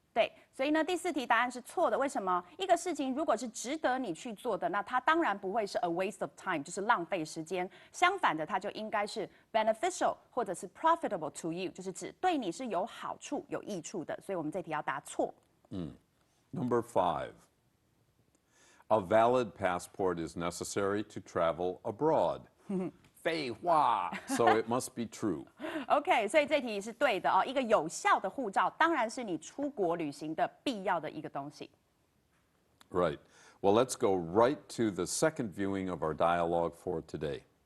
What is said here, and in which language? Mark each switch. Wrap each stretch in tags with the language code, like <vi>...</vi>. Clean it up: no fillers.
<zh>对，所以呢，第四题答案是错的。为什么？一个事情如果是值得你去做的，那它当然不会是</zh> <en>a waste of time，</en> <zh>就是浪费时间。相反的，它就应该是 beneficial 或者是</zh> <en>profitable to you，</en> <zh>就是指对你是有好处、有益处的。所以我们这题要答错。</zh> <en>Number 5. A valid passport is necessary to travel abroad.</en> <zh>废话,</zh> <en>so it must be true.</en> <zh>OK， 所以这题是对的哦。一个有效的护照，当然是你出国旅行的必要的一个东西。</zh> <en>Right. Well, let's go right to the second viewing of our dialogue for today.</en>